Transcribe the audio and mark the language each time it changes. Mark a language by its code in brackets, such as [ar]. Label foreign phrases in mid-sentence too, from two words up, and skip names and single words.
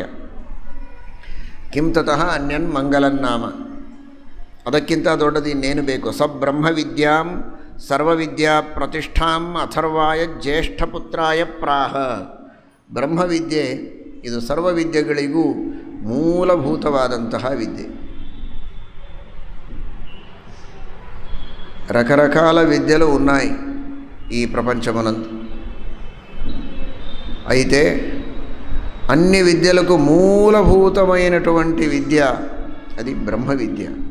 [sa] ಕಿಂ ತತಃ ಅನ್ಯನ್ ಮಂಗಲನ್ನಾಮ. [kn] ಅದಕ್ಕಿಂತ ದೊಡ್ಡದು ಇನ್ನೇನು ಬೇಕು? [sa] ಸಬ್ರಹ್ಮವಿದ್ಯಾಂ ಸರ್ವವಿದ್ಯಾ ಪ್ರತಿಷ್ಠಾಂ ಅಥರ್ವಾಯ ಜ್ಯೇಷ್ಠಪುತ್ರಾಯ ಪ್ರಾಹ. [kn] ಬ್ರಹ್ಮವಿದ್ಯೆ ಇದು ಸರ್ವವಿದ್ಯೆಗಳಿಗೂ ಮೂಲಭೂತವಾದಂತಹ ವಿದ್ಯೆ. [te] రకరకాల విద్యలు ఉన్నాయి ఈ ప్రపంచమునందు. అయితే అన్ని విద్యలకు మూలభూతమైనటువంటి విద్య అది బ్రహ్మ విద్య.